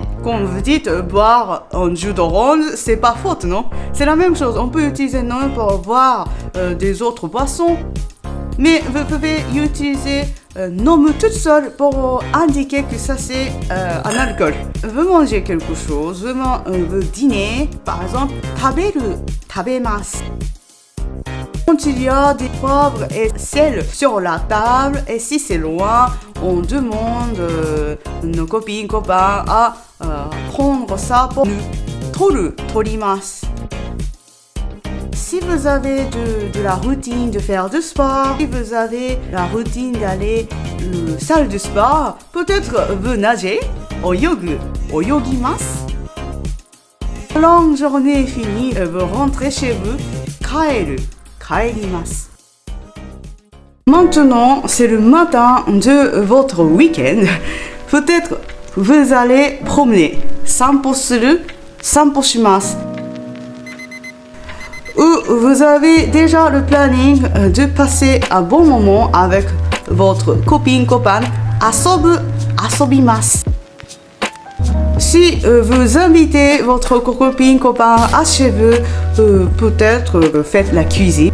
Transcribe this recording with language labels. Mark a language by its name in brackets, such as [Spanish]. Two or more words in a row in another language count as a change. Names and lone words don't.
[French] Quand vous dites boire un jus d'orange, c'est pas faute, non? C'est la même chose, on peut utiliser nom pour boire des autres boissons. Mais vous pouvez utiliser nom toute seule pour indiquer que ça c'est un alcool. Vous mangez quelque chose, vous dînez, par exemple, [Japanese] 食べる、食べます. [French] Quand il y a des poivres et sel sur la table, et si c'est loin, on demande nos copines, copains à prendre ça pour nous. [Japanese] 取る、取ります. [French] Si vous avez de la routine de faire du sport, si vous avez la routine d'aller à la salle de sport, peut-être vous nagez, [Japanese] 泳ぐ、泳ぎます. [French] La longue journée est finie, vous rentrez chez vous, kaeru. Maintenant, c'est le matin de votre week-end. Peut-être vous allez promener. [Japanese] 散歩する、散歩します. [French] Ou vous avez déjà le planning de passer un bon moment avec votre copine, copain. [Japanese] 遊ぶ、遊びます. [French] Si vous invitez votre copine, copain à chez vous, peut-être faites la cuisine.